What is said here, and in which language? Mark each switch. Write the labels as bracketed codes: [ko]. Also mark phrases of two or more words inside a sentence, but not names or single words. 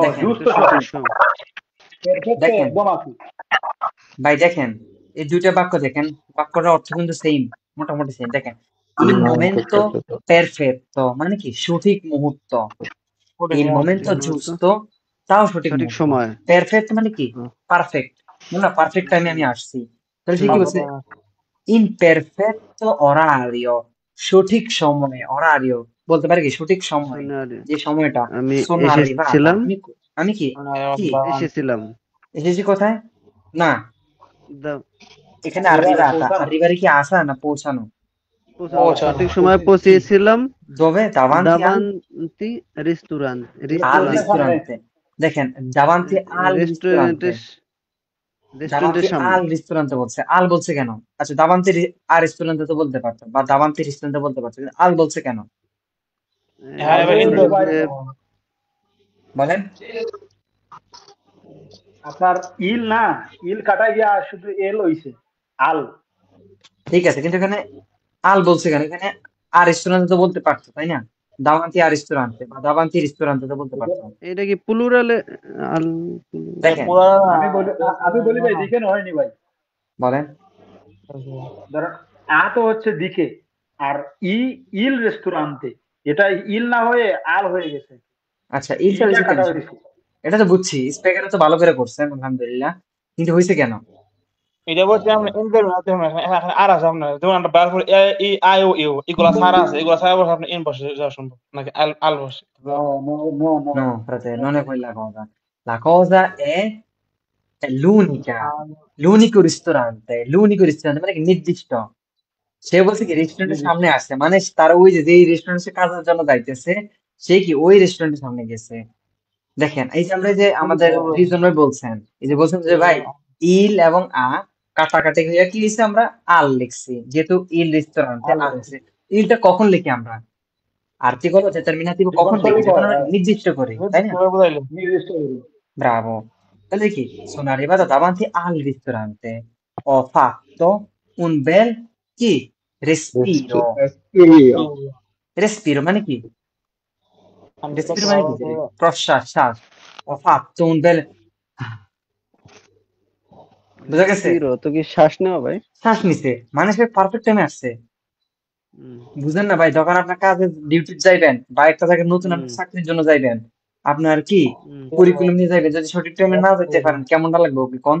[bn] দেখেন, [it] giusto [bn] এটা সঠিক সময়। সময়। [it] Perfetto [bn] দেখেন একদম আছে। ভাই, দেখেন এই দুইটা বাক্য দেখেন, বাক্যটার অর্থ কিন্তু সেম, মোটামুটি সেম। দেখেন, [it] il momento perfetto [bn] মানে কি সঠিক মুহূর্ত, [it] il momento [bn] সঠিক মুহূর্ত, giusto তাও সঠিক সঠিক মুহূর্ত, সময়। perfect মানে কি হুম, পারফেক্ট, না পারফেক্ট টাইমে আমি আসছি। তাহলে সে কি হুম, বলছে? [it] in perfetto orario [bn] সঠিক সময়ে, orario বলতে পারে কি সঠিক সময়, সোনালি। যে সময়টা আমি [it] sono arrivata [bn] এসেছিলাম, আমি আমি কি কি এসেছিলাম। এসেছি কোথায়? না, দা- এখানে [it] Arrivare, arrivata, [bn] পৌঁছানো। arrivare কি আসা না পৌঁছানো? পৌঁছানো, সঠিক সময় পৌঁছেছি। পৌঁছেছিলাম [it] dove? davanti [bn] দাভান্তি রেস্টুরেন্ট, [it] al [bn] রেস্টুরেন্টের সামনে। [it] ristorante, দেখেন davanti al ristorante, [bn] রেস্টুরেন্টের [it] davanti [bn] সামনে। [it] al ristorante [bn] বলছে, al বলছে কেন? আচ্ছা, [it] davanti al ristorante [bn] তো বলতে পারতো, বা [it] davanti ristorante [bn] বলতে পারতো, কিন্তু al বলছে কেন রেস্টুরেন্টে বলেন? আপনার ইল না, ইল কাটা গিয়া শুধু এল হইছে, আল। ঠিক আছে, কিন্তু এখানে al বলছে কেন? এখানে আর রেস্টুরেন্টে তো বলতে পারতো, তাই না? [it] davanti al ristorante বা davanti ristorante [bn] তো বলতে পারতো। এটা কি প্লুরালে? দেখেন, আমি বলি ভাই দিকে হয়নি ভাই। বলেন। ধরেন আ তো হচ্ছে দিকে, আর ইল রেস্টুরান্তে, এটা ইল না হয়ে আল হয়ে গেছে। আচ্ছা, ইলটা ইলটা হয়েছে কেন? কাটা হয়েছে। এটা তো বুঝছি, স্পিকারে তো ভালো করে করছেন আলহামদুলিল্লাহ, কিন্তু হয়েছে কেন? এটা বলতে আমরা ইনদের মধ্যে এখন আর আছে আপনার যেমন আমরা বার করে এ ই আই ও ইউ এগুলা ছাড়া আছে, এগুলা ছাড়া বসে আপনি ইন বসে যাওয়া সম্ভব নাকি আল আল বসে [en] No, no, no, no. [it] No, frate, non è quella cosa. La cosa è l'unico ristorante [bn] মানে কি নির্দিষ্ট। সে বলছে কি রেস্টুরেন্টের সামনে আসছে, মানে তার ওই যে যেই রেস্টুরেন্টে কাজের জন্য যাইতেছে, সে কি ওই রেস্টুরেন্টের সামনে গেছে। দেখেন, এই যে আমরা যে আমাদের রিজন ভাই বলছেন, এই যে বলছেন যে ভাই ইল এবং কাটাকাটি হইয়া কি হয়েছে, আমরা আল লিখছি, যেহেতু ইল রেস্টুরেন্টে আল লিখছি। ইলটা কখন লিখি আমরা? আর্টিকল ডিটারমিনেটিভ কখন লিখি? যখন আমরা নির্দিষ্ট করি, তাই না? বুঝাইলেন। নির্দিষ্ট করি। Bravo. তাহলে কি? [it] sono arrivato davanti al ristorante. Ho fatto un bel chi? Respiro. Respiro. [bn] Respiro মানে কি? Respiro মানে কি? প্রশ্বাস, শ্বাস। [it] Ho fatto un bel [bn] বুঝা গেছে? রেস্পিরো তো কি শ্বাস নেওয়া ভাই? শ্বাস নিছে, মানে সে পারফেক্ট টাইমে আসছে। বুঝেন না ভাই, যখন আপনার কাজে ডিউটি যাইবেন বা একটা জায়গায় নতুন একটা চাকরির জন্য যাইবেন, আপনার কি পরিকুলম নিয়ে যাইবেন, যদি সঠিক টাইমে না যেতে পারেন কেমনটা লাগবে ওকে কোন?